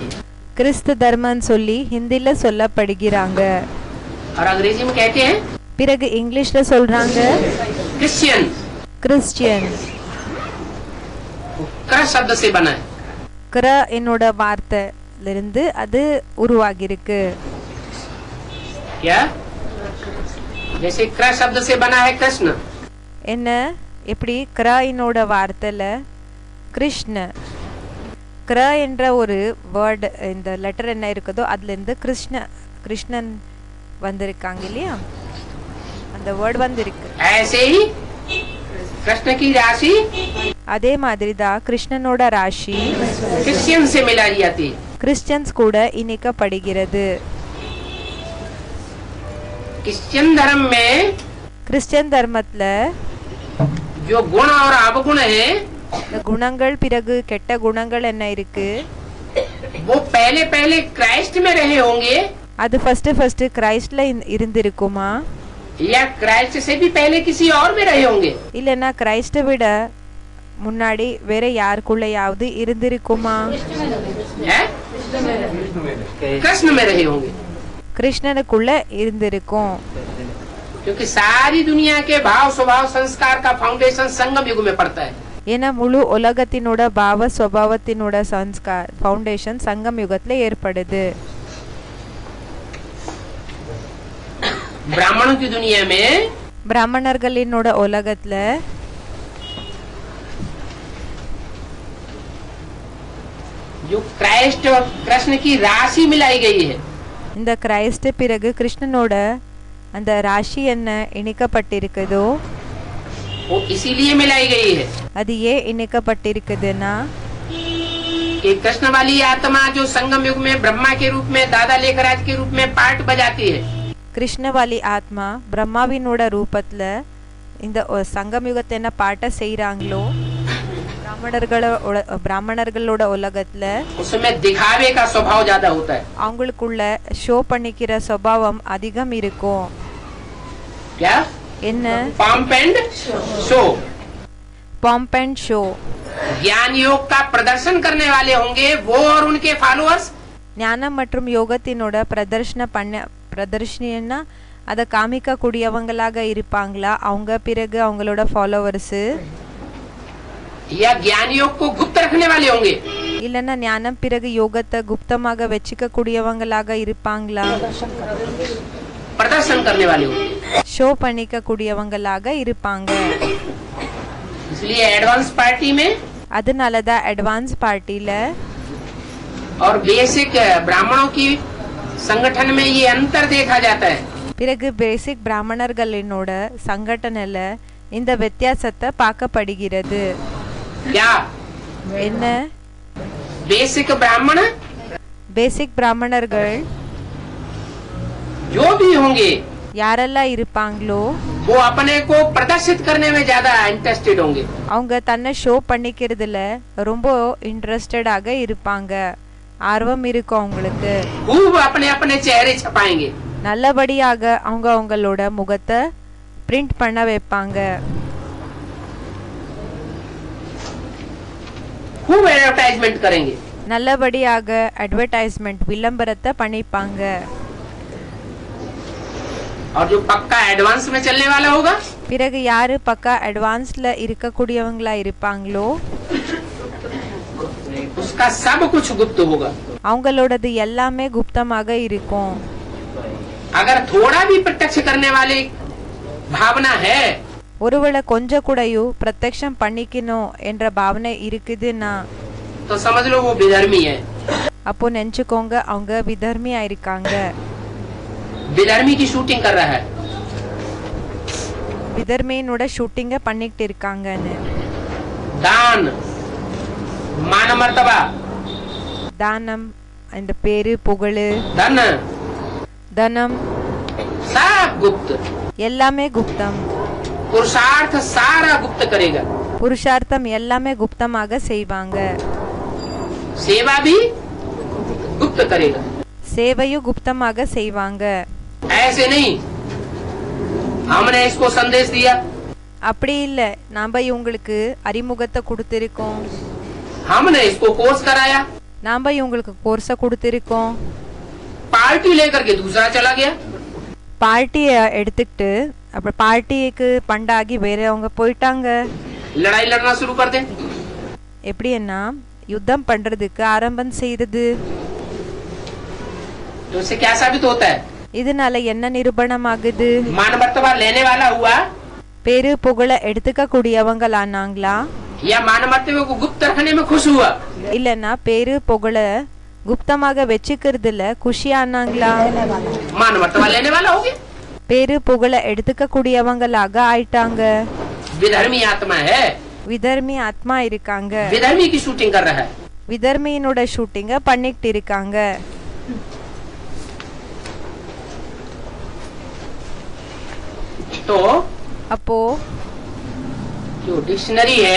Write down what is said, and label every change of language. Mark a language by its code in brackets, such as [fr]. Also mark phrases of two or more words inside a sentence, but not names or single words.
[ta] கிறிஸ்து தர்மன்னு சொல்லி ஹிந்தில சொல்லப்படுகிறாங்க. [hi] और अंग्रेजी में कहते हैं [ta] பிறகு இங்கிலீஷ்ல சொல்றாங்க [hi] क्रिश्चियन. [ta] கிறிஸ்டியன். [hi] क शब्द से बना है. [ta] கிற என்னோட வார்த்தையில இருந்து அது உருவாகி இருக்கு. [hi] क्या? जैसे क शब्द से बना है कृष्ण, [ta] என்ன எப்படி கிற என்னோட வார்த்தையில கிருஷ்ண, கிர என்ற ஒரு வேர்டு இந்த லெட்டர் என்ன இருக்குதோ அதுல இருந்து கிருஷ்ணன் வந்திருக்காங்க இல்லையா, அந்த வேர்டு வந்திருக்கு. [hi] ऐसे ही कृष्ण की राशि [ta] அதே மாதிரி தான் கிருஷ்ணனோட ராசி [hi] क्रिश्चियन से मिलाई जाती है. [ta] கிறிஸ்டியன்ஸ் கூட இணைக்கப்படுகிறது. [hi] क्रिश्चियन धर्म में [ta] கிறிஸ்டியன் தர்மத்துல [hi] जो गुण और अवगुण है, [ta] இந்த குணங்கள் பிறகு கெட்ட குணங்கள் என்ன இருக்கு, [hi] वो पहले पहले क्राइस्ट में रहे होंगे [ta] அது ஃபர்ஸ்ட் கிரைஸ்ட்ல இருந்திருக்குமா, [hi] या क्राइस्ट से भी पहले किसी और में रहे होंगे. [ta] இல்லைன்னா கிரைஸ்ட விட முன்னாடி வேற யாருக்குள்ளயாவது இருந்திருக்குமா, [hi] हैं? कृष्ण में रहे होंगे, [ta] கிருஷ்ணனுக்குள்ள இருந்திருக்கும். [hi] क्योंकि सारी दुनिया के भाव स्वभाव संस्कार का फाउंडेशन संगम युग में पड़ता है. [ta] ஏன்னா முழு உலகத்தினோட பாவ ஸ்வபாவத்தினோட சன்ஸ்கார் ஃபவுண்டேஷன் சங்கம் யுகத்துல ஏற்படுது. [hi] ब्राह्मणों की दुनिया में [ta] பிராமணர்களினோட உலகத்துல [hi] जो क्राइस्ट और कृष्ण की राशि मिलाई गई है, [ta] இந்த கிரைஸ்ட் பிறகு கிருஷ்ணனோட அந்த ராசி என்ன இணைக்கப்பட்டிருக்குதோ, [hi] वो इसीलिए मिलाई गई है [ta] அது ஏன் இணைக்கப்பட்டிருக்குதுன்னா, [hi] कि कृष्ण वाली आत्मा जो संगम युग में ब्रह्मा के रूप में दादा लेखराज के रूप में पार्ट बजाती है, कृष्ण वाली आत्मा [ta] பிரம்மாவினோட ரூபத்துல இந்த சங்கம் யுகத்தை என்ன பாட்ட செய்யறாங்களோ, பிராமணர்களோட உலகத்துல [hi] उसमें दिखावे का स्वभाव ज्यादा होता है. [ta] அவங்களுக்குள்ள ஷோ பண்ணிக்கிற சுபாவம் அதிகம் இருக்கும். [hi] क्या? [ta] என்ன? [en] pump and show. pump and show. [hi] ज्ञान योग का प्रदर्शन करने वाले होंगे वो और उनके फॉलोअर्स. [ta] ஞானம் மற்றும் யோகத்தினோட பிரதர்ஷனா அதை காமிக்க கூடியவங்களாக இருப்பாங்களா அவங்க, பிறகு அவங்களோட ஃபாலோவர்ஸ். [hi] या ज्ञान योग को गुप्त रखने वाले होंगे. [ta] இல்லைன்னா ஞானம் பிறகு யோகத்தை குப்தமாக வச்சுக்க கூடியவங்களாக இருப்பாங்களா? [hi] प्रदर्शन करने वाले होंगे, [ta] ஷோ பண்ணிக்க கூடியவங்களாக இருப்பாங்க. [hi] इसलिए [en] advance party [hi] में [ta] அதனாலதான் [en] advance party [hi] और बेसिक ब्राह्मणों की संगठन में ये अंतर देखा जाता है. [ta] பிறகு பேசிக் பிராமணர்களினோட சங்கடனில இந்த வித்தியாசத்தை பார்க்கப்படுகிறது. [hi] क्या [ta] என்ன? [hi] बेसिक ब्राह्मण [ta] பேசிக் பிராமணர்கள் [hi] जो भी होंगे [ta] யாரெல்லாம் இருப்பாங்களோ [hi] वो अपने को प्रदर्शित करने में ज्यादा इंटरेस्टेड होंगे. [ta] அவங்க தன்னை ஷோ பண்ணிக்கிறதுல ரொம்ப இன்ட்ரெஸ்டடாக இருப்பாங்க. ஆர்வம் இருக்கும் அவங்களுக்கு. [hi] खूब अपने अपने चेहरे छपाएंगे. [ta] நல்லபடியாக அவங்க அவங்களோட முகத்தை பிரிண்ட் பண்ண வைப்பாங்க. [hi] खूब एडवर्टाइजमेंट करेंगे. [ta] நல்லபடியாக அட்வர்டைஸ்மெண்ட் விளம்பரத்தை பண்ணிப்பாங்க. [hi] और जो पक्का एडवांस में चलने वाला होगा [ta] பிறகு யாரு பக்கா அட்வான்ஸ்ல இருக்கக்கூடியவங்களா இருப்பாங்களோ [hi] उसका सब कुछ गुप्त होगा. [ta] அவங்களோடது எல்லாமே குப்தமாக இருக்கும். [hi] अगर थोड़ा भी प्रत्यक्ष करने वाले भावना है [ta] ஒருவேளை கொஞ்சம் கூடயும் பிரத்யக்ஷம் பண்ணிக்கணும் என்ற பாவனை இருக்குதுன்னா [hi] तो समझ लो वो विधर्मी है. [ta] அப்போ நினைச்சுக்கோங்க அவங்க விதர்மியா இருக்காங்க. [hi] विधर्मी की शूटिंग कर रहा है. [ta] விதர்மியனோட ஷூட்டிங்க பண்ணிட்டு இருக்காங்கன்னு. [hi] दान, मान मर्तबा, [ta] தானம், இந்த பேரு புகழு, [hi] धन, [ta] தனம் [hi] सब गुप्त. [ta] எல்லாமே குப்தம். [hi] पुरुषार्थ सारा गुप्त करेगा. [ta] புருஷார்த்தம் எல்லாமே குப்தமாக செய்வாங்க. [hi] सेवा भी गुप्त करेगा. [ta] சேவையும் குப்தமாக செய்வாங்க. [hi] ऐसे नहीं हमने इसको संदेश दिया, [ta] அப்படி இல்ல நாம இவங்களுக்கு அறிமுகத்தை கொடுத்திருக்கோம், [hi] हमने इसको कोर्स कराया, [ta] நாம இவங்களுக்கு கோர்ஸ கொடுத்திருக்கோம், [hi] पार्टी लेकर के दूसरा चला गया. [ta] பார்ட்டிய எடுத்துக்கிட்டு அப்புறம் பார்ட்டிக்கு பண்டாகி வேறவங்க போயிட்டாங்க. [hi] लड़ाई लड़ना शुरू कर दे. [ta] எப்படின்னா யுத்தம் பண்றதுக்கு ஆரம்பம் செய்தது. [hi] तो उससे क्या साबित होता है? [ta] இதனால என்ன நிரூபணமாகுது? [hi] मान मर्तबा लेने वाला हुआ [ta] பேரு புகழ எடுத்துக்க கூடியவங்களானாங்களா? [hi] या मान मर्तबे को गुप्त रखने में खुश हुआ? [ta] இல்லன்னா பேரு புகழ குப்தமாக வச்சுக்கிறதுல குஷியானாங்களா? [hi] मान मर्तबा लेने वाला हो गया. [ta] பேரு புகழ எடுத்துக்க கூடியவங்களாக ஆயிட்டாங்க. [hi] विधर्मी आत्मा है, [ta] விதர்மி ஆத்மா இருக்காங்க. [hi] विधर्मी की शूटिंग कर रहा है. [ta] விதர்மியினோட ஷூட்டிங்க பண்ணிட்டு இருக்காங்க. [hi] तो [ta] அப்போ [hi] जो डिक्शनरी है